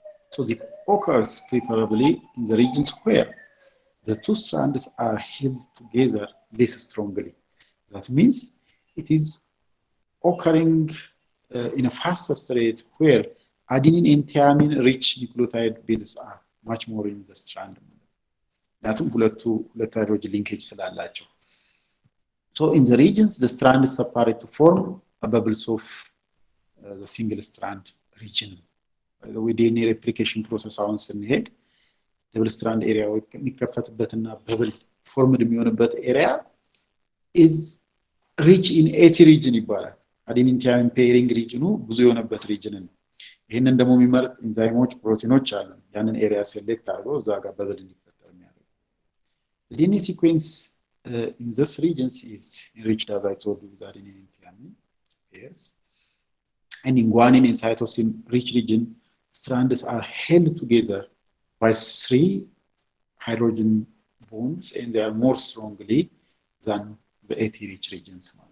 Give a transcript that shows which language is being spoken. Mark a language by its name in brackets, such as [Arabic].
[English] So it occurs preferably in the regions where the two strands are held together less strongly. That means it is occurring in a faster rate where adenine and thymine rich nucleotide bases are much more in the strand. [Amharic] ምክንያቱም ሁለት hydrogen linkage ስላላቸው. [English] So in the regions the strand is separate to form a bubbles of the single strand region. By the way, DNA replication process [Amharic] አሁን ስንሄድ [English] double strand area [Amharic] የሚከፈትበትና [English] bubble formed [Amharic] የሚሆንበት [English] area is rich in AT region [Amharic] ይባላል. adenine thymine pairing region ብዙ የሆነበት region ነው. ይሄንን ደግሞ የሚመርጥ ኢንዛይሞች ፕሮቲኖች አሉ። ያንን ኤሪያ ሴሌክት አድርጎ እዛ ጋር በብል እንዲፈጠር የሚያደርግ. [English] The DNA sequence in this region is enriched, as I told you, with adenine and thymine pairs. And in guanine and cytosine rich region, strands are held together by 3 hydrogen bonds, and they are more strongly than the AT rich regions.